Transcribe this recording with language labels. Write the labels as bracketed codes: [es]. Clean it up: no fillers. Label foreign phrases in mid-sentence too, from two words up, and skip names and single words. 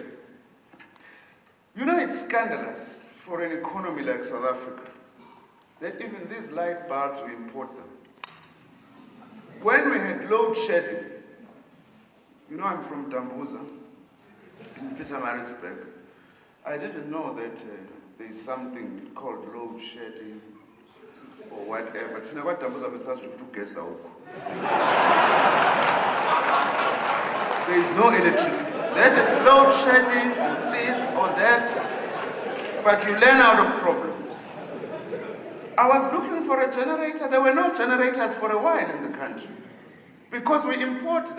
[en] You know, it's scandalous for an economy like South Africa that even these light bulbs, we import them. When we had load shedding, you know I'm from Dambuza, in Pietermaritzburg. I didn't know that there's something called load shedding or whatever. [zu] Thina kwaDambuza besazi ukuthi ugesa ukho. [en] There is no electricity. That is load shedding, this or that, but you learn out of problems. I was looking for a generator. There were no generators for a while in the country because we import them.